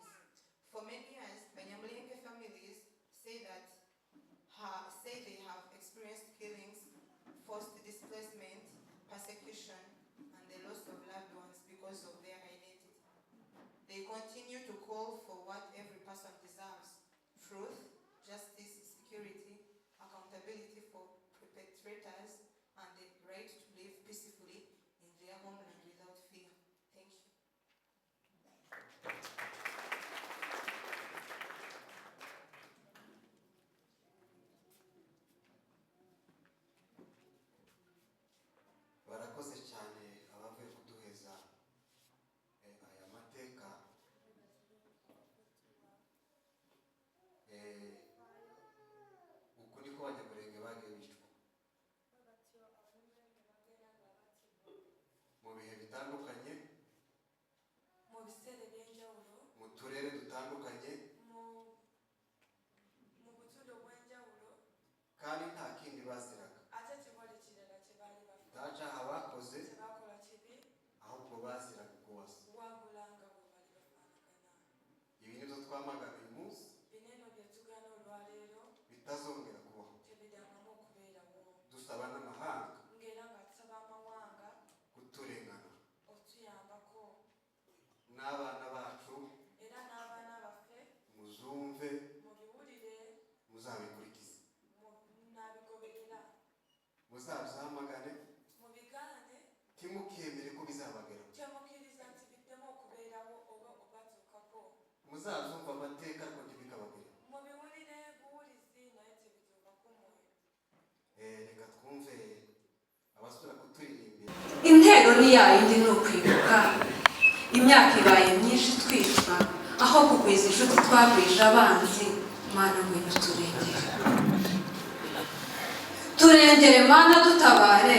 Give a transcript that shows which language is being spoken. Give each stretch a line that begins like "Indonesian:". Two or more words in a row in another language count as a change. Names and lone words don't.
English: For many years, Banyamulenge families say they have experienced killings, forced displacement, persecution, and the loss of loved ones because of their identity. They continue to call for what every person deserves: truth, justice, security, accountability for perpetrators, and the right to live peacefully in their homeland without fear. Thank you.
Kinyarwanda: Barakoze cyane abavuye kuduheza aya mateka. Uku niko Banyamulenge bagiye bicwa mu bihe bitandukanye,
Ganda: mu bisere by'enjawulo,
Kinyarwanda: mu turere dutandukanye,
Ganda: mu butundo bw'enjawulo,
Kinyarwanda: kandi nta kindi baziraga.
Ganda: ate tewali kirala kye baali bafuna,
Kinyarwanda: Nta cyaha bakoze,
Ganda: tebakola kibi,
Kinyarwanda: ahubwo baziraga kuwasa.
Ganda: wabula nga bwe bali bafaanagana.
Kinyarwanda: Ibi nibyo twamagana uyu munsi,
Ganda: Bino eno bye tugaana olwaleero
Kinyarwanda: bitazongera kubaho.
Ganda: tebidangamu okubeerawo,
Kinyarwanda: Dusaba n'amahanga
Ganda: ng'era nga tusaba amawanga
Kinyarwanda: kuturengana,
Ganda: otuyambako,
Kinyarwanda: n'abana bacu
Ganda: era n'abaana baffe
Kinyarwanda: muzumve,
Ganda: mubiwulire,
Kinyarwanda: muzabikurikize,
Ganda: n'abigoberera,
Kinyarwanda: muzabyamagane,
Ganda: mubigaane,
Kinyarwanda: timukemere ko bizabageraho.
Ganda: temukkiriza nti biddemu okubeerawo oba obatuukako,
Kinyarwanda: muzabyumva amateka ariko ntibikabageraho.
Ganda: mubiwulire buwulizi naye tebituukako mwoyo.
Kinyarwanda: Reka twumve abasubira kuturirimbira. Intero ni yayindi ni ukwibuka. Imyaka ibaye myinshi twicwa, aho kugwiza inshuti twagwije abanzi. Mana ngwino turengere, turengere Mana dutabare.